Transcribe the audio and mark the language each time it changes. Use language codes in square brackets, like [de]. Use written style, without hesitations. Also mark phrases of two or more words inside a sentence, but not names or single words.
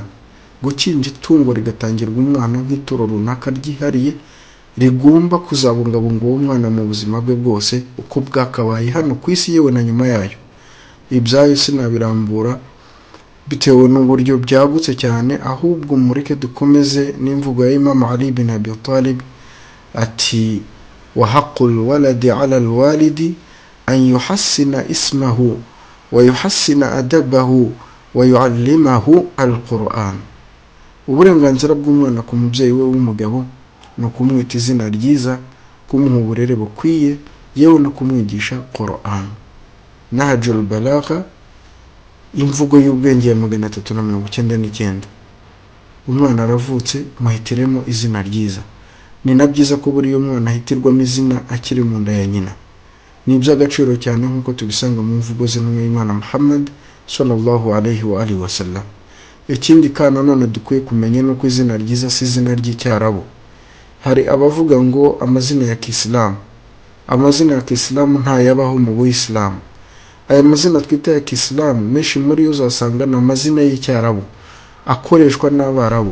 [rw] Gukinja itungo rigatangirwa umwana nk'ituro runaka ryihariye rigomba kuzabungabunga uwo mwana mu buzima bwe bwose uko bwakabaye hano ku isi yewe na nyuma yayo. Ibyayo sinabirambura bitewe n'uburyo byagutse cyane, ahubwo mureke dukomeze n'imvugo ya Imam Ali bin Abi Talib ati [ar] وحق الولد على الوالد أن يحسن اسمه ويحسن أدبه ويعلمه القرآن. [rw] Uburenganzira bw'umwana ku mubyeyi we w'umugabo ni ukumwita izina ryiza, kumuha uburere bukwiye, yewe no kumwigisha Quran. Nahjul Balagha imvugo y'ubwenge ya 399. Umwana aravutse muhitiremo izina ryiza. Ni na byiza ko buri umwana ahitirwamo izina akiri mu nda ya nyina. Ni iby'agaciro cyane nk'uko tubisanga mu mvugo z'Imana Muhammad [ar] صلى الله عليه وآله وسلم. [rw] Ikindi kana none dukwiye kumenya nuko izina ryiza si izina ry'icyarabu. Hari abavuga ngo amazina ya Kiislamu, amazina ya Kiislamu ntayabaho mu Buislamu. Aya mazina twita ya Kiislamu menshi muri yo uzasanga na amazina y'icyarabu akoreshwa n'Abarabu.